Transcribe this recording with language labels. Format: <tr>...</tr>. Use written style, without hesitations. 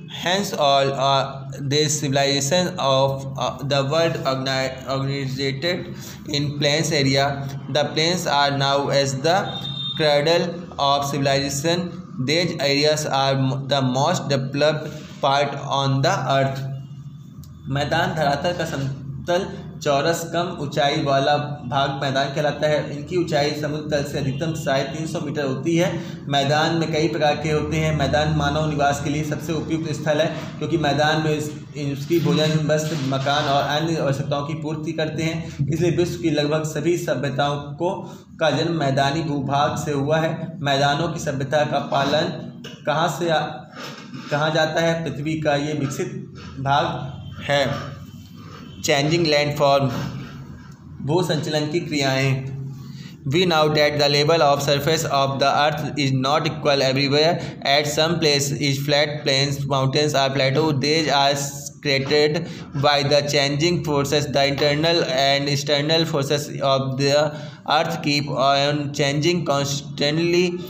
<en>Hence all the civilization of the world organized in plains area. The plains are now as the cradle of civilization. These areas are the most developed part on the earth.</en> <hi>मैदान धरातल का समतल चौरस कम ऊंचाई वाला भाग मैदान कहलाता है। इनकी ऊंचाई समुद्र तल से अधिकतम 350 मीटर होती है। मैदान में कई प्रकार के होते हैं। मैदान मानव निवास के लिए सबसे उपयुक्त स्थल है, क्योंकि मैदान में उसकी भोजन, वस्त्र, मकान और अन्य आवश्यकताओं की पूर्ति करते हैं। इसलिए विश्व की लगभग सभी सभ्यताओं का जन्म मैदानी भूभाग से हुआ है। मैदानों की सभ्यता का पालन कहाँ जाता है? पृथ्वी का ये विकसित भाग है।</hi> <en>changing landform,</en> <hi>भू संचलन की क्रियाएं।</hi> <en>We know that the level of surface of the earth is not equal everywhere. At some places is flat plains, mountains are plateaus. These are created by the changing forces. The internal and external forces of the earth keep on changing constantly.</en>